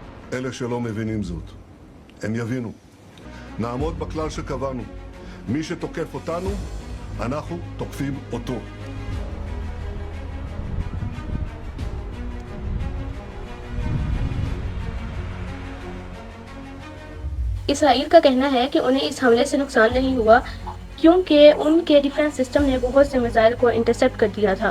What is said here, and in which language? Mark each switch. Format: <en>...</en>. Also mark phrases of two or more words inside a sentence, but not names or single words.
<he>אלה שלא מבינים זאת. הם יבינו. נעמוד בכלל שקבענו. מי שתוקף אותנו, אנחנו תוקפים אותו.</he> <hi>इसराइल का कहना है कि उन्हें इस हमले से नुकसान नहीं हुआ क्योंकि उनके</hi> <en>defense system</en> <hi>ने बहुत से मिसाइल को इंटरसेप्ट कर दिया था।</hi>